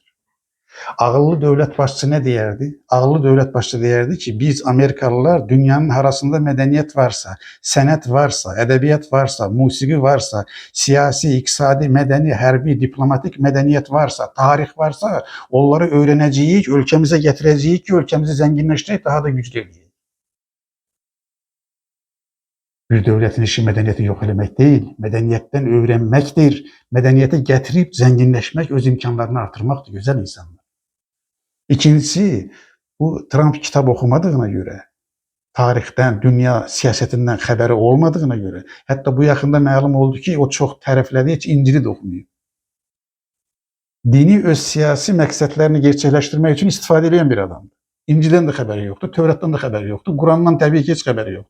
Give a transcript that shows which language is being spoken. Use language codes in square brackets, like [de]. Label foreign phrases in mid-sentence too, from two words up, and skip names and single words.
[az] Ağıllı dövlət başçısı nə deyərdi? Ağıllı dövlət başçısı deyərdi ki, biz Amerikalılar dünyanın harasında mədəniyyət varsa, sənət varsa, ədəbiyyat varsa, musiqi varsa, siyasi, iqtisadi, mədəni, hərbi, diplomatik mədəniyyət varsa, tarix varsa, onları öyrənəcəyik, ölkəmizə gətirəcəyik ki, ölkəmizi zənginləşdirək, daha da güclü eləyək. [tr] Bir devletin işi medeniyeti yok etmek değil, medeniyetten öğrenmektir. Medeniyete getirip zenginleşmek, öz imkanlarını artırmaktır güzel insanlar. İkincisi, bu Trump kitap okumadığına göre, [az] tarixdən, dünya siyasetindən xəbəri olmadığına görə, hətta bu yaxında məlum oldu ki, o çox tərəflədi, heç İncili də oxumayıb. Dini öz siyasi məqsədlərini gerçəkləşdirmək üçün istifadə edən bir adamdır. İncildən də xəbəri yoxdur, Tövratdan da xəbəri yoxdur, Qurandan təbii ki, heç xəbəri yoxdur.